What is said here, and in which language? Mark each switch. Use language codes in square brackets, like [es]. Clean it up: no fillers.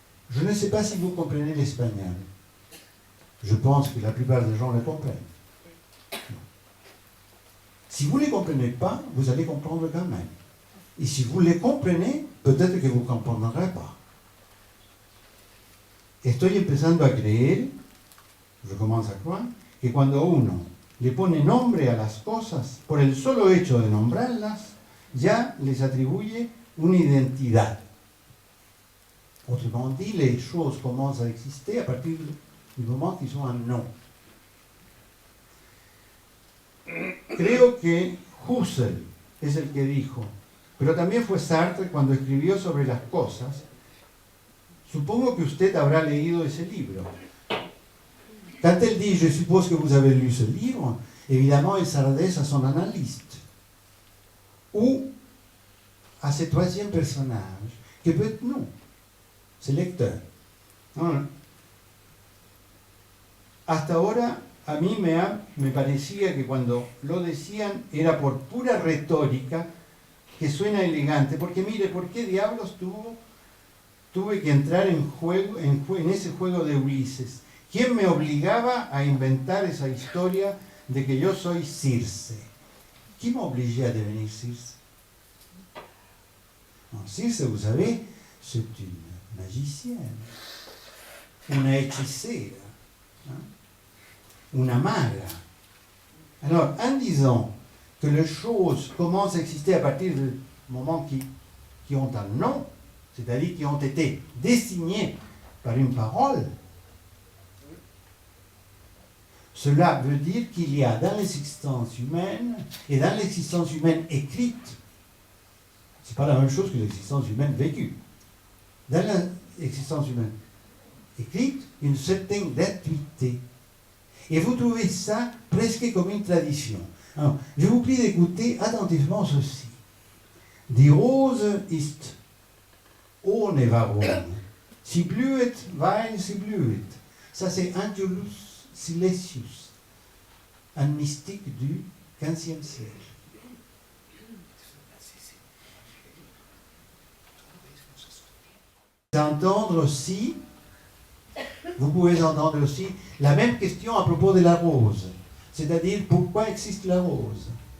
[fr] Je ne sais pas si vous comprenez l'espagnol. Je pense que la plupart des gens le comprennent. Si vous ne les comprenez pas, vous allez comprendre quand même. Et si vous les comprenez, peut-être que vous ne comprendrez pas. [es] Estoy empezando a creer, [fr] je commence à croire, [es] que cuando uno le pone nombre a las cosas, por el solo hecho de nombrarlas, ya les atribuye una identidad. [fr] Autrement dit, les choses commencent à exister à partir du moment qu'ils ont un nom. [es] Creo que Husserl es el que dijo, pero también fue Sartre cuando escribió sobre las cosas. Supongo que usted habrá leído ese libro. [fr] Quand elle dit, je suppose que vous avez lu ce livre, évidemment, elle s'adresse à son analyste. Ou à ce troisième personnage, que peut être nous, ce lecteur. [es] ¿No? Hasta ahora, a mí me parecía que cuando lo decían era por pura retórica, que suena elegante, porque mire, ¿por qué diablos tuve que entrar en ese juego de Ulises? ¿Quién me obligaba a inventar esa historia de que yo soy Circe? [fr] ¿Qui m'obligeait à devenir Circe? Non, Circe, vous savez, c'est une magicienne, [es] una hechicera, [fr] hein? [es] Una maga. [fr] Alors, en disant que les choses commencent à exister à partir du moment qui ont un nom, c'est-à-dire qui ont été désignées par une parole, cela veut dire qu'il y a dans l'existence humaine, et dans l'existence humaine écrite, c'est pas la même chose que l'existence humaine vécue, dans l'existence humaine écrite, une certaine gratuité. Et vous trouvez ça presque comme une tradition. Alors, je vous prie d'écouter attentivement ceci. [de] Die Rose ist ohne Warum. Sie blüht, weil sie blüht. [fr] Ça, c'est Angelus Silesius, un mystique du XVe siècle. Entendre aussi, vous pouvez entendre aussi la même question à propos de la rose, c'est-à-dire pourquoi existe la rose.